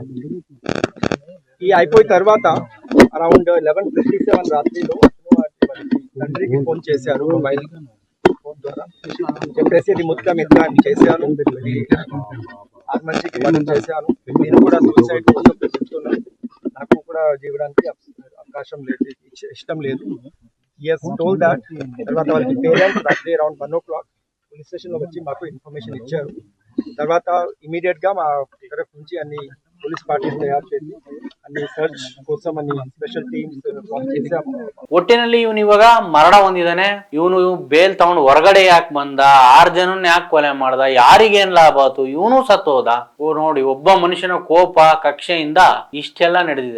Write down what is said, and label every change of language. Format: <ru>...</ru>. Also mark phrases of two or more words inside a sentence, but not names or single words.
<te>ఈ అయిపోయిన తర్వాత అరౌండ్ 11:57 రాత్రిలో తండ్రికి ఫోన్ చేశారు</te> <en>mobile phone</en> <te>ద్వారా చెప్పేసి ఇది మొత్తం ఇట్లా చేశాను, ఆ మనిషికి మర్డర్ చేశాను, నేను కూడా సూసైడ్ కోసం చెప్తున్నాను, నాకు కూడా జీవడానికి అవకాశం లేదు, ఇష్టం లేదు.</te> <en>Yes, told that.</en> <te>తర్వాత వాళ్ళకి పేరెంట్స్ రాత్రి అరౌండ్ 1 o'clock</te> <en>police station</en> <te>లో వచ్చి మాకు ఇన్ఫర్మేషన్ ఇచ్చారు. తర్వాత ఇమీడియట్ గా మా తరఫు నుంచి అన్ని</te> <en>police parties</en> <te>తయారు చేసి అన్ని ಸರ್ಚ್ కోసం ಅన్ని</te> <en>special teams form</en> <te>చేశాము.</te> <kn>ಒಟ್ಟಿನಲ್ಲಿ ಇವನು ಇವಾಗ ಮರಣ ಹೊಂದಿದಾನೆ. ಇವನು ಬೇಲ್ ತಗೊಂಡು ಹೊರಗಡೆ ಯಾಕೆ ಬಂದ, 6 ಜನನ್ನ ಯಾಕೆ ಕೊಲೆ ಮಾಡ್ದ, ಯಾರಿಗೇನ್ ಲಾಭ ಆಯ್ತು, ಇವನು ಸತ್ತೋದ. ನೋಡಿ, ಒಬ್ಬ ಮನುಷ್ಯನ ಕೋಪ ಕಕ್ಷೆಯಿಂದ ಇಷ್ಟೆಲ್ಲ ನಡೆದಿದೆ.</kn>